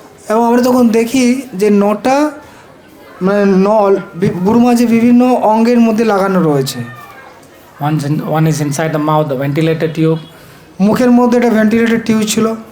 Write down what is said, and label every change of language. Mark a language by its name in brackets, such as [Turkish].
[Bangla] এবং আমরা তখন দেখি যে 9টা মানে নল গুরু মহারাজের বিভিন্ন অঙ্গের মধ্যে লাগানো রয়েছে। [English] One is inside the mouth, the ventilator tube. [Bangla] মুখের মধ্যে একটা ভেন্টিলেটর টিউব ছিল।